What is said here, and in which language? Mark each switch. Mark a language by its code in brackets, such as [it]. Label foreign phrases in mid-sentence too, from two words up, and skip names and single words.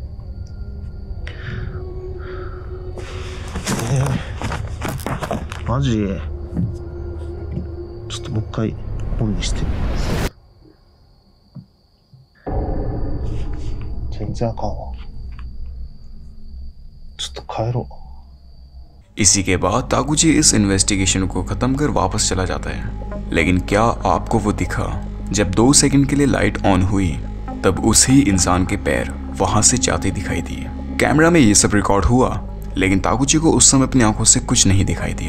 [ja] マジ？ちょっともう一回オンにしてみます。全然あかんわ。ちょっと帰ろう。 [hi] इसी के बाद ताकुची इस इन्वेस्टिगेशन को खत्म कर वापस चला जाता है। लेकिन क्या आपको वो दिखा? जब 2 सेकंड के लिए [en] light on [hi] हुई तब उसी इंसान के पैर वहां से जाते दिखाई दिए। कैमरा में ये सब रिकॉर्ड हुआ, लेकिन ताकुची को उस समय अपनी आंखों से कुछ नहीं दिखाई दिया।